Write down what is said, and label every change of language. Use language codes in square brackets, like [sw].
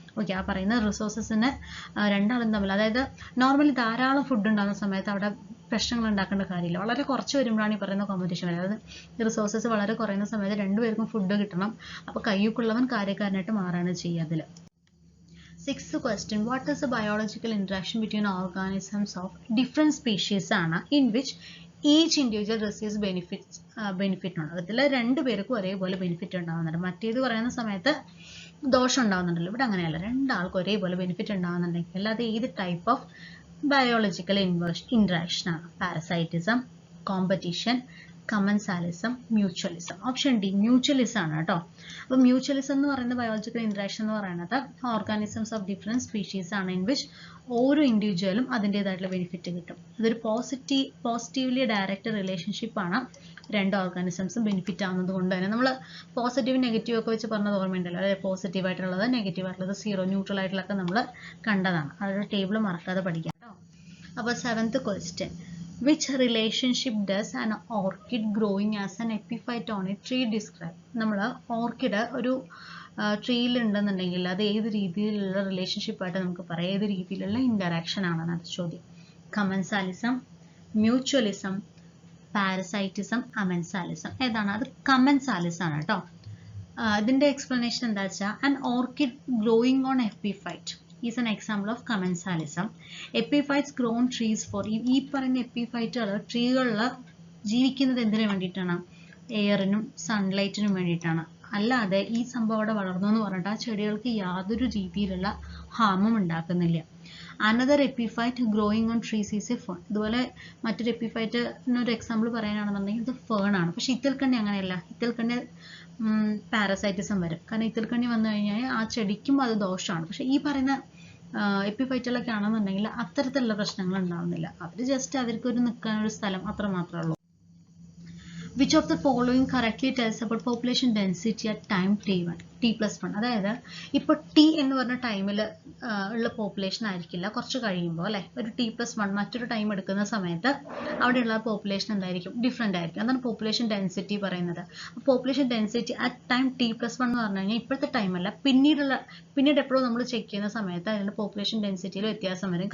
[ml] Okay, ആ പറയുന്ന റിസോഴ്സസിന് രണ്ടാളും തമ്മിൽ, അതായത് നോർമലി ധാരാളം ഫുഡ് ഉണ്ടാകുന്ന സമയത്ത് അവിടെ പ്രശ്നങ്ങൾ ഉണ്ടാക്കേണ്ട കാര്യമില്ല. വളരെ കുറച്ച് വരുമ്പോഴാണ് ഈ പറയുന്ന കോമ്പറ്റീഷൻ വരുന്നത്. അതായത് റിസോഴ്സസ് വളരെ കുറയുന്ന സമയത്ത് രണ്ടുപേർക്കും ഫുഡ് കിട്ടണം. അപ്പൊ കയ്യൊക്കെയുള്ളവൻ കാര്യക്കാരനായിട്ട് മാറാണ് ചെയ്യുക അതിൽ. [en] 6th question, what is the biological interaction between organisms of different species [ml] ആണ് [en] in which each individual receives benefit [ml] ഉണ്ട്. അതിൽ രണ്ടുപേർക്കും ഒരേപോലെ ബെനിഫിറ്റ് ഉണ്ടാകുന്നുണ്ട്. മറ്റേത് പറയുന്ന സമയത്ത് ദോഷം ഉണ്ടാകുന്നുണ്ടല്ലോ, ഇവിടെ അങ്ങനെയല്ല. രണ്ടാൾക്കും ഒരേപോലെ ബെനിഫിറ്റ് ഉണ്ടാകുന്നുണ്ടെങ്കിൽ അത് ഏത് ടൈപ്പ് ഓഫ് ബയോളജിക്കൽ ഇന്ററാക്ഷൻ ആണ്? Parasitism, competition, commensalism, mutualism. Option D mutualism ആണ് കേട്ടോ. അപ്പൊ മ്യൂച്വലിസം എന്ന് പറയുന്ന ബയോളജിക്കൽ ഇന്ററാക്ഷൻ എന്ന് പറയുന്നത് [en] organisms of different species [ml] ആണ് [en] in which [ml] ഓരോ ഇൻഡിവിജ്വലും അതിൻ്റെതായിട്ടുള്ള ബെനിഫിറ്റ് കിട്ടും. ഇതൊരു പോസിറ്റീവ്ലി ഡയറക്റ്റ് റിലേഷൻഷിപ്പ് ആണ്. രണ്ട് ഓർഗാനിസംസും ബെനിഫിറ്റ് ആവുന്നത് കൊണ്ട് തന്നെ നമ്മൾ പോസിറ്റീവ് നെഗറ്റീവ് ഒക്കെ വെച്ച് പറഞ്ഞത് ഓർമ്മയുണ്ടല്ലോ. അതായത് പോസിറ്റീവ് ആയിട്ടുള്ളത്, നെഗറ്റീവ് ആയിട്ടുള്ളത്, സീറോ, ന്യൂട്രൽ ആയിട്ടുള്ളതൊക്കെ നമ്മൾ കണ്ടതാണ്. അതൊരു ടേബിൾ മറക്കാതെ പഠിക്കാം കേട്ടോ. [en] അപ്പോൾ 7th question, which relationship does an orchid growing as an epiphyte on a tree describe? [ml] നമ്മൾ ഓർക്കിഡ് ഒരു ട്രീയിൽ ഉണ്ടെന്നുണ്ടെങ്കിൽ അത് ഏത് രീതിയിലുള്ള റിലേഷൻഷിപ്പ് ആയിട്ട് നമുക്ക് പറയാം, ഏത് രീതിയിലുള്ള ഇന്ററാക്ഷൻ ആണെന്ന് അത് ചോദ്യം. Commensalism, mutualism, parasitism, അമൻസാലിസം. ഏതാണ് അത്? കമൻസാലിസം ആണ് കേട്ടോ. ഇതിന്റെ എക്സ്പ്ലനേഷൻ എന്താ വെച്ചാൽ [en] an orchid growing on epiphyte is an example of commensalism. Epiphytes grow on trees for [ml] ഈ പറയുന്ന എപ്പിഫൈറ്റുകൾ ട്രീകളിൽ ജീവിക്കുന്നത് എന്തിനു വേണ്ടിയിട്ടാണ്? എയറിനും സൺലൈറ്റിനും വേണ്ടിയിട്ടാണ്. അല്ലാതെ ഈ സംഭവം അവിടെ വളർന്നു എന്ന് പറഞ്ഞിട്ട് ആ ചെടികൾക്ക് യാതൊരു രീതിയിലുള്ള ഹാമും ഉണ്ടാക്കുന്നില്ല. [en] Another epiphyte growing on trees is a fern. [ml] ഇതുപോലെ മറ്റൊരു എപ്പിഫൈറ്റിനൊരു എക്സാമ്പിൾ പറയാനാണെന്നുണ്ടെങ്കിൽ ഇത് ഫേൺ ആണ്. പക്ഷെ ഇത്തിൽക്കണ്ണി അങ്ങനെയല്ല. ഇത്തിൽക്കണ്ണി പാരസൈറ്റിസം വരും. കാരണം ഇത്തിൽക്കണ്ണി വന്നു കഴിഞ്ഞാൽ ആ ചെടിക്കും അത് ദോഷമാണ്. പക്ഷെ ഈ പറയുന്ന എപ്പിഫൈറ്റുകളൊക്കെ ആണെന്നുണ്ടെങ്കിൽ അത്തരത്തിലുള്ള പ്രശ്നങ്ങൾ ഉണ്ടാവുന്നില്ല. അവർ ജസ്റ്റ് അവർക്കൊരു നിൽക്കാനൊരു സ്ഥലം അത്ര മാത്രമേ ഉള്ളൂ. [en] Which of the following correctly tells about population density at time t1 t+1? [ml] അതായത് ഇപ്പോൾ ടി എന്ന് പറഞ്ഞ ടൈമിൽ ഉള്ള പോപ്പുലേഷൻ ആയിരിക്കില്ല കുറച്ച് കഴിയുമ്പോൾ അല്ലേ, ഒരു t+1 മറ്റൊരു ടൈം എടുക്കുന്ന സമയത്ത് അവിടെയുള്ള പോപ്പുലേഷൻ എന്തായിരിക്കും, ഡിഫറെൻ്റ് ആയിരിക്കും. അതാണ് പോപ്പുലേഷൻ ഡെൻസിറ്റി പറയുന്നത്. Population density at time t+1 എന്ന് പറഞ്ഞു കഴിഞ്ഞാൽ ഇപ്പോഴത്തെ ടൈമല്ല, പിന്നീട് എപ്പോഴും നമ്മൾ ചെക്ക് ചെയ്യുന്ന സമയത്ത് അതിൻ്റെ പോപ്പുലേഷൻ ഡെൻസിറ്റിയിൽ വ്യത്യാസം വരും.